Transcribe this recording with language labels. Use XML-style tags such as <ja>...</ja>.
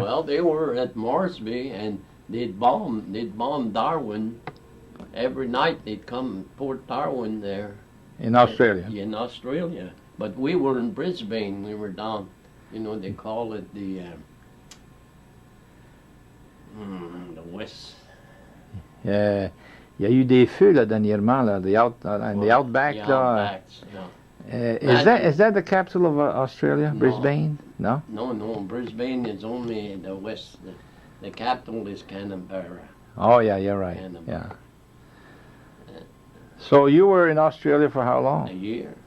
<en>well, they were at Moresby, and they'd bomb Darwin. Every night they'd come Port Darwin there. In Australia? In Australia. But we were in Brisbane. We were down, they call it the West.</en> <fr>Il y a eu des feux là, dernièrement, là, the outback.</fr> <en>The</en> <fr>Là.</fr> <en>outbacks, yeah. Is that the capital of Australia, No. Brisbane? No? No, Brisbane is only the west. The capital is Canberra. Oh, yeah, you're right. Canberra. Yeah. So you were in Australia for how long? A year.</en>